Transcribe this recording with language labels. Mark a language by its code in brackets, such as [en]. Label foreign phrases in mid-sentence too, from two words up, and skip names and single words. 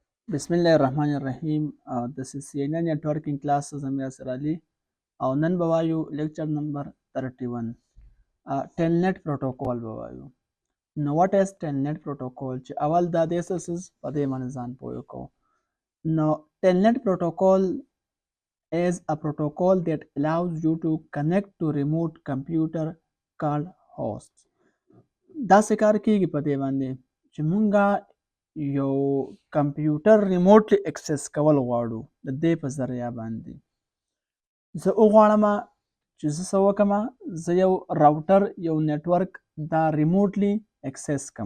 [ar] بسم الله الرحمن الرحیم. [ps] د [en] CCNA networking class [ps] زم یاسر علي او نن به وایو [en] lecture number 31 telnet protocol [ps] به وایو. نو [en] what is telnet protocol [ps] چې اول دا د اساس په دې باندې ځان پوه کو. [en] نو telnet protocol is a protocol that allows you to connect to remote computer called host. [ps] دا څه کار کیږي په دې باندې چې مونږه یو کمپیوټر [en] remotely access [ps] کول غواړو د دې په ذریعه باندې زه وغواړم چې زه څه وکړم، زه یو راوټر یو نیټورک دا [en] remotely access [ps] کم.